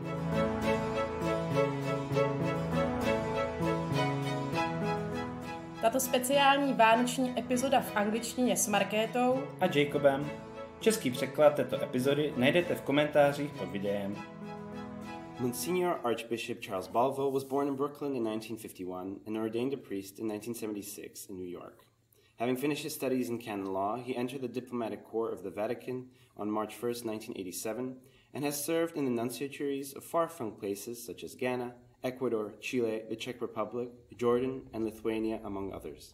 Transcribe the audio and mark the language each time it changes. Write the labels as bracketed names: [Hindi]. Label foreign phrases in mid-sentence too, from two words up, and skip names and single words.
[Czech] Tato speciální vánoční epizoda v angličtině s Markétou A Jacobem. Český překlad této epizody najdete v komentářích pod videem. [English] Monsignor Archbishop Charles Balvo was born in Brooklyn in 1951 and ordained a priest in 1976 in New York. Having finished his studies in canon law, he entered the diplomatic corps of the Vatican on March 1st, 1987, and has served in the nunciaturies of far-flung places such as Ghana, Ecuador, Chile, the Czech Republic, Jordan, and Lithuania, among others.